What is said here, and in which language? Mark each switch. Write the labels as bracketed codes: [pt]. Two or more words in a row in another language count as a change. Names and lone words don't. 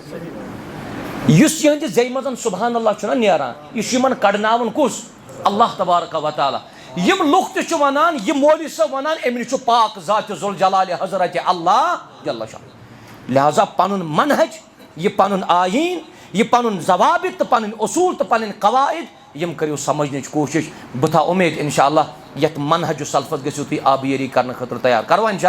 [ks] वनान यहद जे मजन [ar] سبحان الله [ks] नेरान यह कड़नावन कुस [ar] الله تبارك وتعالى [ks] यम लुक त वनान यह मौलवी सब वनान अमिन पाक ज़ात [ar] ذو الجلال [ks] हजरत अल्लाह जल्ल शाह लिहाजा पनुन मनहज यह पनुन आयीन यह पनुन जवाबित तो पन उसूल तो पन कवायद यम करो समझने कोशिश बह उम्मीद इंशाअल्लाह यत मनहज सल्फस गो तुम आबियरी करने खतर तैयार करवा